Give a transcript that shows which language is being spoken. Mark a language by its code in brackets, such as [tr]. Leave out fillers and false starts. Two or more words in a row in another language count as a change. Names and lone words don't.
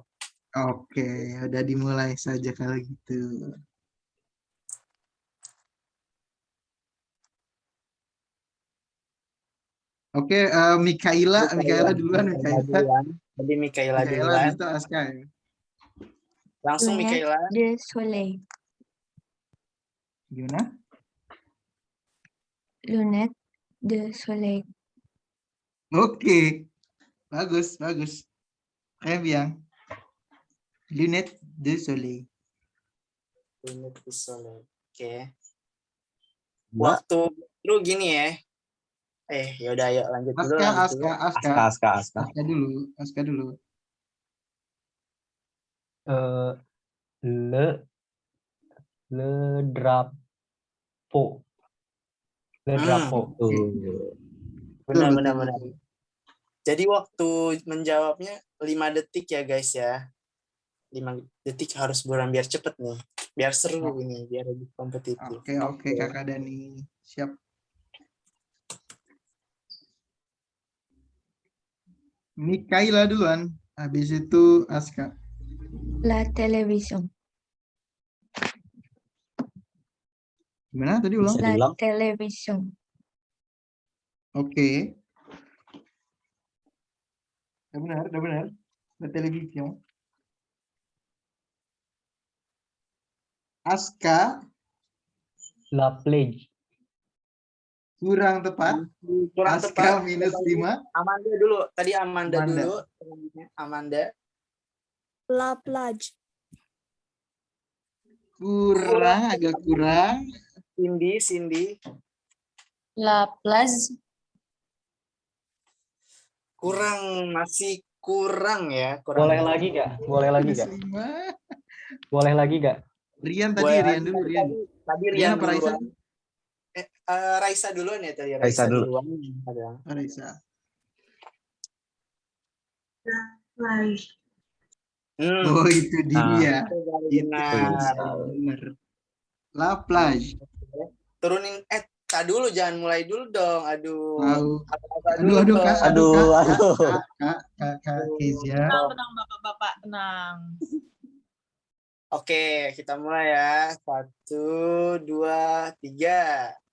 [id] Oke, udah dimulai saja kalau gitu. Oke, Mikaela duluan, Mikaela. Jadi Mikaela Mikaela duluan. habis itu Aska ya. Langsung [fr] lunettes [id] Mikaela. [fr] de soleil. [id] Gimana? [fr] Lunettes de soleil. [id] Oke, bagus. [fr] Très bien. Lunettes de soleil. [id] Oke. Waktu lu gini ya. Yaudah ayo lanjut dulu. Aska dulu. [fr] Le drapeau. Le drapeau. [id] Benar. Jadi waktu menjawabnya 5 detik ya guys ya. 5 detik harus buruan biar cepet nih. Biar seru ini, biar lebih kompetitif. Oke, Kakak Dani. Siap. Mikaela duluan, habis itu Aska. [fr] La télévision. [id] Gimana tadi ulang? [fr] La télévision. [id] Oke. Udah benar. [fr] La télévision. Aska. La plage. [id] Kurang tepat. Aska -5. Amanda dulu. Tadi Amanda dulu. Amanda. [fr] La plage. [id] Agak kurang. Cindy. [fr] La plage. [id] Masih kurang ya. Boleh lagi gak? Boleh lagi gak? Rian dulu. Tadi Rian Rian apa Raisa? duluan. Raisa duluan ya tadi. Raisa dulu. Raisa. Plage. Oh, itu dia. Benar. [fr] La plage. [id] Turunin Kak dulu, jangan mulai dulu dong. Aduh. Kak Kezia. Tenang Bapak-bapak, tenang. Oke, kita mulai ya. 1, 2, 3.